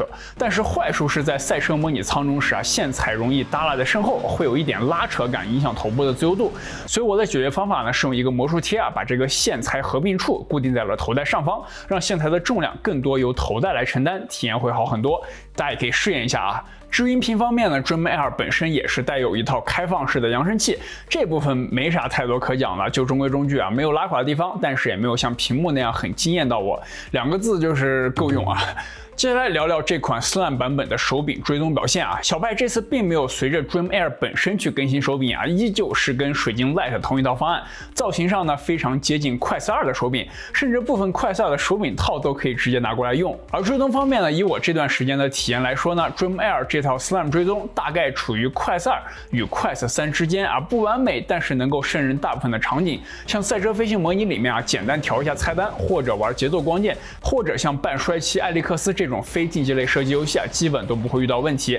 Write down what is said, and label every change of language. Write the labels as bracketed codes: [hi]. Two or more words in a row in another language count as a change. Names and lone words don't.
[zh] 但是壞處是在賽車模擬艙中時線材容易耷拉在身後，會有一點拉扯感，影響頭部的自由度。所以我的解決方法呢是用一個魔術貼把這個線材合併處固定在了頭戴上方，讓線材的重量更多由頭戴來承擔，體驗會好很多。大家也可以試驗一下啊。至於音頻方面呢 ，Dream Air 本身也是帶有一套開放式的揚聲器，這部分沒啥太多可講的，就中規中矩沒有拉垮的地方，但是也沒有像屏幕那樣很驚豔到我，2個字就是夠用啊。接下來聊聊這款 Slim 版本的手柄追蹤表現啊，小派這次並沒有隨着 Dream Air 本身去更新手柄啊，依舊是跟水晶 Lite 同一套方案，造型上呢非常接近 Quest 2的手柄，甚至部分 Quest 2 的手柄套都可以直接拿過來用。而追蹤方面呢，以我這段時間的體驗來說呢 ，Dream Air 這套 Slim 追蹤大概處於 Quest 2與 Quest 3之間啊，不完美，但是能夠勝任大部分的場景，像賽車飛行模擬裡面簡單調一下菜單，或者玩節奏光劍，或者像半衰期艾利克斯這種非競技類射擊遊戲基本都不會遇到問題。